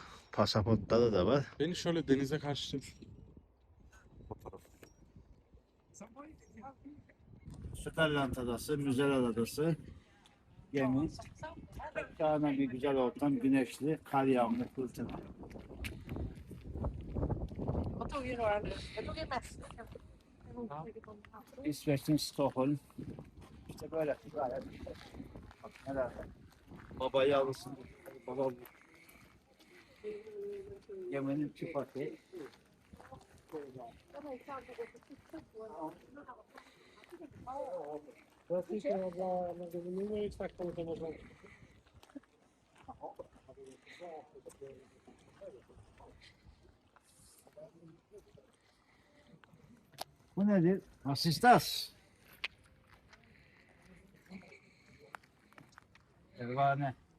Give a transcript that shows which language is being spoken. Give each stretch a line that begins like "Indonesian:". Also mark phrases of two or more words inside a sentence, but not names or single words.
Turkish: Pasaportları da var. Beni şöyle denize karşı fotoğraf. Süperland Adası, Müzeler Adası, gemi. Şahane bir güzel ortam, güneşli, kar yağmur, fırtına.
Swedish: Jag tog ju några nu. Jag tog ju mest.
Turkish: İsveç'in Stockholm. İşte böyle. Gayet. Bak neler. Baba yavrusu. Baba geminin çıpası.
Swedish: Jag tycker det var bra, men nu är det tvärtom som var bra.
Turkish: Bu nedir? Asistas. Pervane.